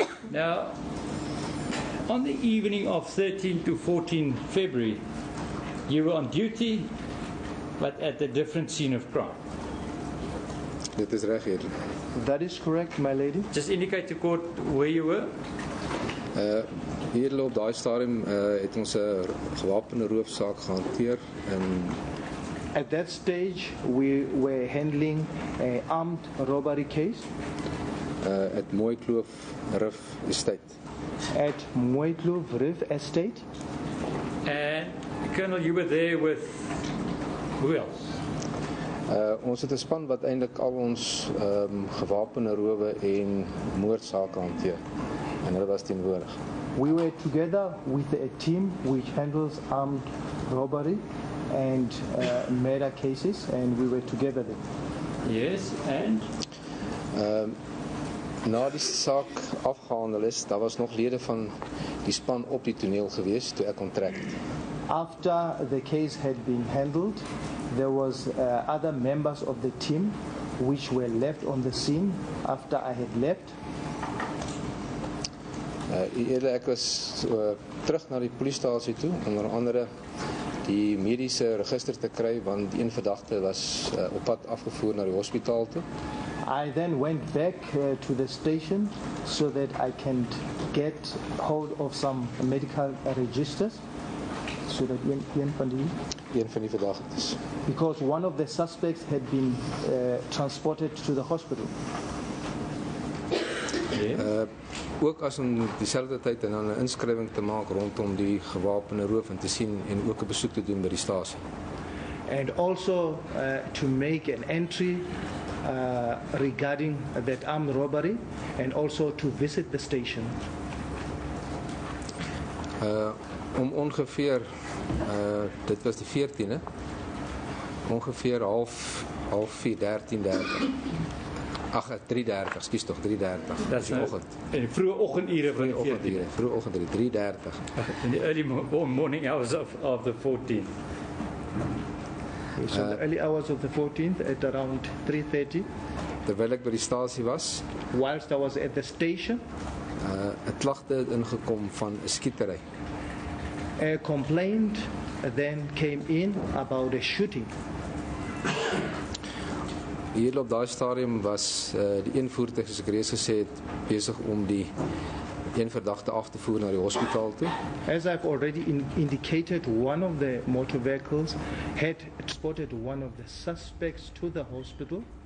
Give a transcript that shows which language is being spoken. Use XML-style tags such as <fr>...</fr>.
<en>Now, on the evening of 13 to 14 February, you were on duty, but at a different scene of crime.</en> <af>Dit is reg, eerlik.</af> <en>That is correct, my lady. Just indicate to court where you were.</en> <af>Hier op daai stadium het ons 'n gewapende roofsaak gehanteer en</af> <en>At that stage, we were handling an armed robbery case</en> <af>het Mooi Kloof Rif Estate.</af> <en>at Mooikloof Reef Estate. And Colonel, you were there with who else?</en> <af>Ons het 'n span wat eintlik al ons gewapende rowe en moordsake hanteer. En hulle was teenwoordig.</af> <en>We were together with a team which handles armed robbery and murder cases, and we were together there. Yes, and</en> <af>Na die saak afgehandel is, daar was nog lede van die span op die toneel gewees toe ek onttrek het.</af> <en>After the case had been handled, there was other members of the team which were left on the scene after I had left.</en> <af>Eerder ek was terug na die polisiestasie toe, onder andere die mediese register te kry, want die een verdagte was op pad afgevoer na die hospitaal toe.</af> <en>I then went back to the station so that I can get hold of some medical registers, so that</en> <af>een van die verdagtes.</af> <en>because one of the suspects had been transported to the hospital.</en> <af>Ook as om dieselfde tyd en dan 'n inskrywing te maak rondom die gewapende roof en te sien en ook 'n besoek te doen by die stasie.</af> <en>And also to make an entry regarding that armed robbery, and also to visit the station.</en> <af>Om ongeveer dit was die 14e, ongeveer half 4, 13:30. Ag, 3:30, ekskuus tog, 3:30.</af> <en>that's</en> <af>die oggend.</af> <en>in the</en> <af>vroege oggendure van die 14th. Oggendure, vroeg oggend 3:30.</af> <en>In the early morning hours of the 14th. So the early hours of the 14th at around 3:30,</en> <af>Terwyl ek by die stasie was,</af> <en>whilst I was at the station,</en> <af>'n klagte het ingekom van 'n skietery.</af> <en>a complaint then came in about a shooting.</en> <af>Hier op daai stadium was die een voertuig, soos ek reeds gesê het, besig om die een verdagte af te voer na die hospitaal toe.</af> <en>As I've already indicated, one of the motor vehicles had spotted one of the suspects to the hospital.</en>